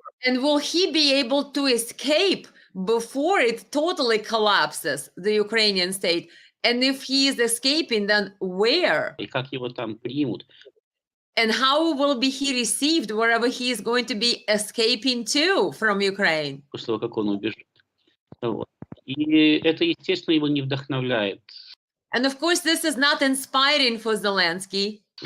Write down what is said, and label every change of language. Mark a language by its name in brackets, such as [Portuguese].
[English] And will he be able to escape before it totally collapses, the Ukrainian state? And if he is escaping, then where? [Russian] И как его там примут? [English] And how will he received wherever he is going to be escaping to from Ukraine? [Russian] После того, как он убежит. Вот. И это, естественно, его не вдохновляет. [English] And of course, this is not inspiring for Zelensky.